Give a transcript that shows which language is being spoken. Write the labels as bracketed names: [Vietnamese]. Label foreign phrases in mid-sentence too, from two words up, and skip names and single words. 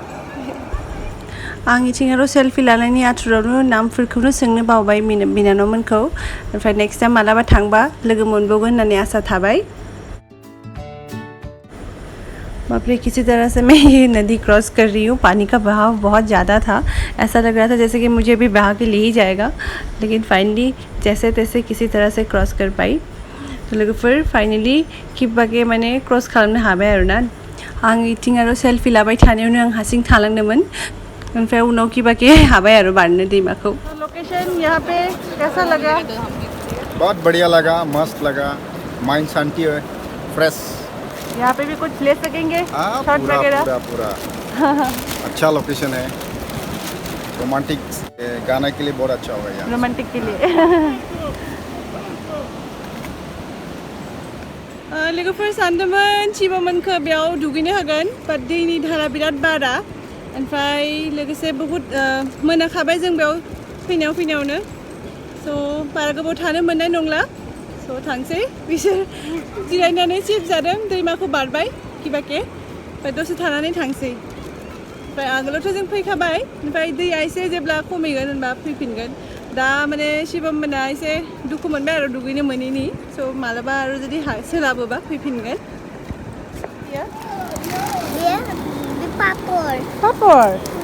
[Bodo] आं इथिं आरो सेल्फि लानायनि आथुरावनो नामफोरखौनो सोंनो बावबाय बिनानावमोनखौ ओमफ्राय [English] next time [Bodo] मालाबा थांबा लोगो मोनबावगोन होननानै आसा थाबाय [Hindi] बापरे किसी तरह से मैं ये नदी क्रॉस कर रही हूँ पानी का बहाव बहुत ज़्यादा था ऐसा लग रहा था जैसे कि मुझे भी बहा के ले ही जाएगा लेकिन फाइनली जैसे तैसे किसी तरह से क्रॉस कर पाई तो [Bodo] लोगोफोर फाइनली किबाके माने क्रॉस खालामनो हाबाय आरोना आं इथिं आरो सेल्फि लाबाय थानायावनो आं हारसिं थालांदोंमोन ओमफ्राय उनाव किबाके हाबाय आरो बारनो दैमाखौ लोकेशन [Hindi] यहाँ पे कैसा लगा बहुत बढ़िया लगा मस्त लगा माइंड शांति है फ्रेश यहाँ पे भी कुछ ले सकेंगे शॉट पूरा वगैरह पूरा पूरा अच्छा लोकेशन है रोमांटिक गाना के लिए बहुत अच्छा होगा यहाँ रोमांटिक के लिए [Bodo] लोगोफोर सानदोंमोन शिवमोनखौ बेयाव दुगैनो हागोन बाट दैनि धारा बिराद बारा ओमफ्राय लोगोसे बहुत मोनाखाबाय जों बेयाव फैनायावनो स' बारा गोबाव थानो मोननाय नंला स' थांसै बिसोर जिरायनानै सिप जादों दैमाखौ बारबाय किबाके ओमफ्राय दसे थानानै थांसै ओमफ्राय आगोलावथ' जों फैखाबाय ओमफ्राय दैया एसे जेब्ला खमायगोन होनबा फैफिनगोन दा माने शिवम मोना एसे दुखु मोनबाय आरो दुगैनो मोनैनि स' मालाबा आरो जुदि सोलाबोबा फैफिनगोन पापर